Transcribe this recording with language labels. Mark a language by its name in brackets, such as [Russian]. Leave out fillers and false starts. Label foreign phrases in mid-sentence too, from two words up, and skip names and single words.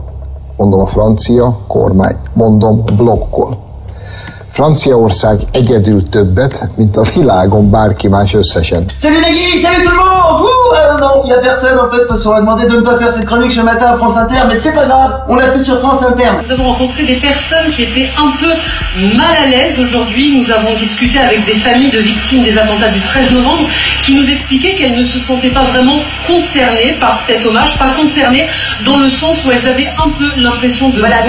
[Hungarian] Mondom a francia kormány, mondom blokkol. Franciaország egyedül többet, mint a világon bárki más összesen. [French] Salut les guys, salut tout le monde! Non, il y a personne en fait parce qu'on a demandé de ne pas faire cette chronique ce matin à France Inter, mais c'est pas grave, on l'a fait sur France Inter. Nous avons rencontré des personnes qui étaient un peu mal à l'aise aujourd'hui. Nous avons discuté avec des familles de victimes des attentats du 13 novembre qui nous expliquaient qu'elles ne se sentaient pas vraiment concernées par cet hommage, pas concernées dans le sens où elles avaient un peu l'impression de...